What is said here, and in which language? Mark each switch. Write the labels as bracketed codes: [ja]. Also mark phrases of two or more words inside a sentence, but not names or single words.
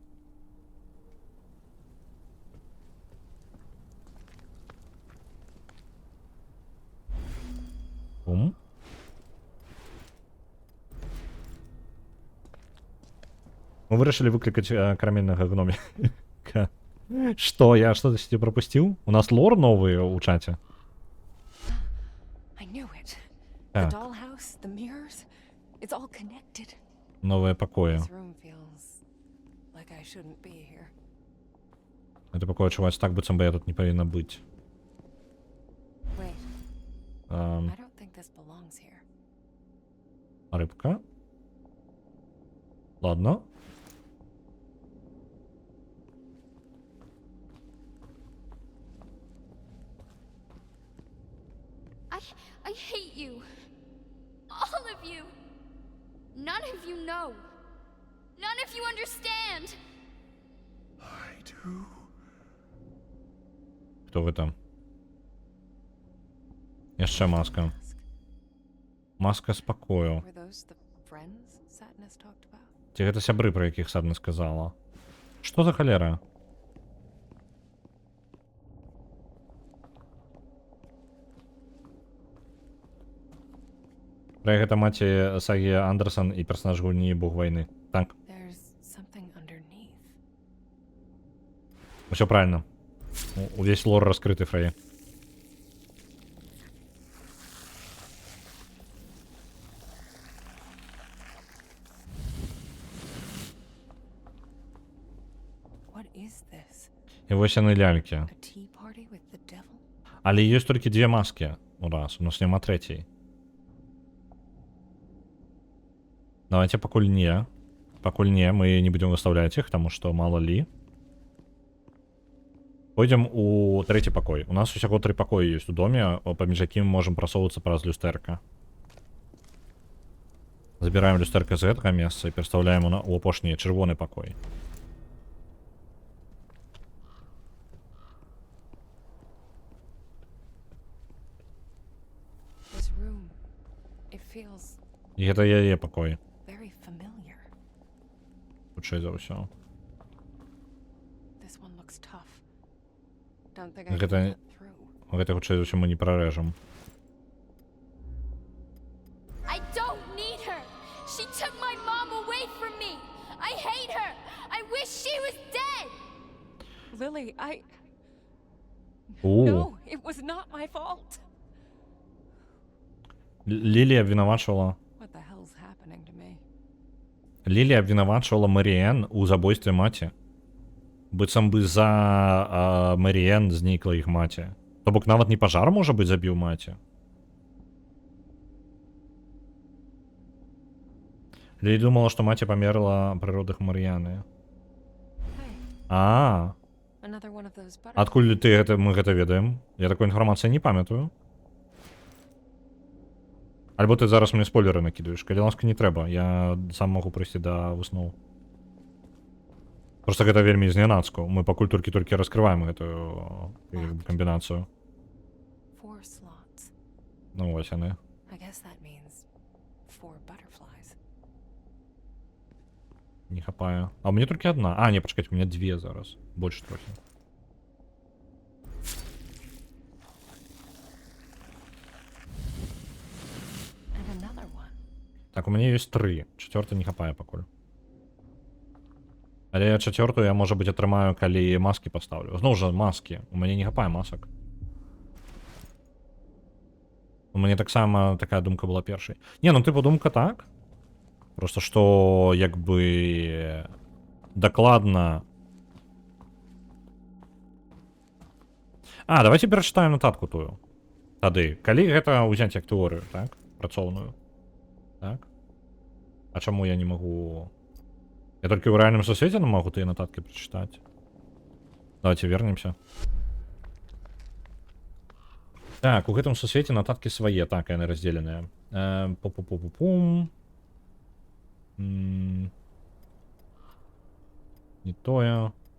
[be] Бум. Мы вырашылі выклікаць карамельнага гноміка. Што, я што-то пропусціў? У нас лор новы ў чаце. [en] I knew it. [be] Так. [en] The dollhouse, the mirrors, it's all connected. [be] Новыя пакоі. [en] This room feels like I shouldn't be here. [be] Это пакоі адчуваць так, быццам бы я тут не павінна быць. [en] Wait. I don't think this belongs here. [be] Рыбка. Ладно. [en] I hate you. All of you. None of you know. None of you understand. I do. [be] Хто вы там? Яшчэ маска. Маска спакою. [en] Were those the friends Satnus talked about? [be] Ці гэта сябры, пра якіх Садна сказала? Што за халера? Пра гэта маці сагі Андерсон і персонаж гульні Бог вайны. Так. [en] There's something underneath. [be] Усё правильно. Увесь лор раскрыты, Фрей. [en] What is this? [be] І вось яны лялькі. [en] A tea party with the devil? [be] Але ёсць толькі две маскі у раз, у нас няма трэцяй. Давайте пакуль не. [ru] Пакуль не, мы не будем выставлять их, потому что мало ли. Пойдем у третий покой. [be] У нас усяго 3 покоя есть у доме, паміж якім можем просовываться праз люстэрка. Забираем люстэрка з гэтага месца і пераставляем у апошні чырвоны покой. [en] This room, it feels [be] І гэта яе покой. [en] very familiar. [be] Хутчэй за ўсё. [en] This one looks tough. Don't think I can [be] Гэта [en] get through. [be] гэта хутчэй за ўсё мы не прарэжам. [en] I don't need her. She took my mom away from me. I hate her. I wish she was dead. Lily, У. No, it was not my fault. [be] Лілія абвінавачвала. [en] What the hell's happening to me? [be] Лілія абвінавачвала Маріен у забойстве маці. Быццам бы за Маріен знікла іх маці. То бок нават не пажар, можа быць, забіў маці. Лілія думала, што маці памерла пры родах Мар'яны. [en] Hey, another one of those butterflies. [be] Адкуль мы гэта ведаем? Я такой інфармацыі не памятаю. Альбо ты зараз мне спойлеры накидаеш. Калі ласка, не трэба. Я сам могу прыйсці да выснову. Просто гэта вельмі знянацку. Мы пакуль толькі раскрываем гэтую камбінацыю. [en] 4 slots. [be] Ну вось яны. [en] I guess that means 4 butterflies. [ru] Не хапаю. А у меня только одна. А, не, почекайте, у меня две зараз. Больше трохи. [en] And another one. [ru] Так, у меня есть 3. Четвертый не хапаю покуль. Але я четвертую, я, может быть, [be] атрымаю, калі маски поставлю. Зноў жа, маски. У мяне не хапае масак. У мяне таксама такая думка была першай. Не, ну тыпу думка так. Просто што, як бы, дакладна... А, давайте перачытаем нататку тую. Тады, калі гэта ўзяць як тэорыю, так? Працоўную. Так? А чаму я не магу... [ru] Я только в реальном сусвете могу тыя нататки прочитать. Давайте вернемся. [be] Так, у гэтым сусвете нататки свае, так, яны разделеныя. Пу-пу-пу-пу-пум. Не тое.